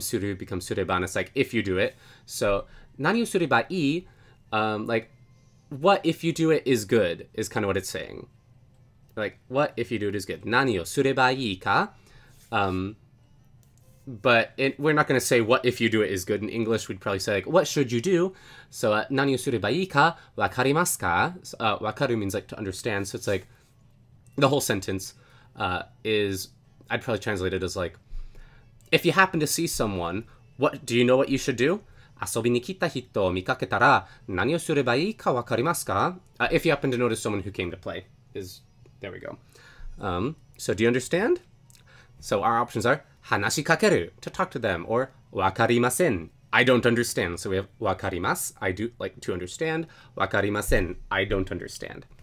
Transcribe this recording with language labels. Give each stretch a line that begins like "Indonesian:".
English: Suru becomes すれば and it's like if you do it. So
Japanese: 何をすればいい
English: like what if you do it is good is kind of what it's saying. Like, what if you do it is good?
Japanese: 何をすればいいか?
English: But we're not going to say what if you do it is good. In English, we'd probably say, like, what should you do?
Japanese: So, 何をすればいいかわかりますか?
English: わかる means like to understand. So it's like, the whole sentence is, I'd probably translate it as like, if you happen to see someone, do you know what you should do?
Japanese: 遊びに来た人を見かけたら何をすればいいかわかりますか?
English: If you happen to notice someone who came to play there we go. So do you understand? So our options are
Japanese: 話しかける
English: to talk to them, or わかりません I don't understand. So we have
Japanese: わかります
English: I do like to understand. わかりません I don't understand.